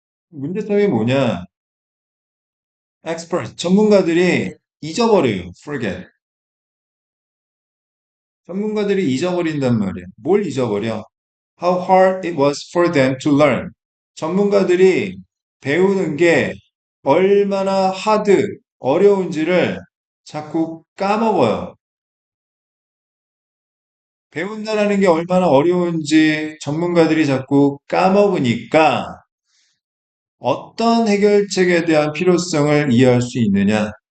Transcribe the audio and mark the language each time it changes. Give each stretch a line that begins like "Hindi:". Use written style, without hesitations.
Korean: 문제점이 뭐냐? expert, 전문가들이 잊어버려요.
English: forget.
Korean: 전문가들이 잊어버린단 말이에요. 뭘 잊어버려?
English: How hard it was for them to learn.
Korean: 전문가들이 배우는 게 얼마나 어려운지를 자꾸 까먹어요. 배운다라는 게 얼마나 어려운지 전문가들이 자꾸 까먹으니까 어떤 해결책에 대한 필요성을 이해할 수 있느냐?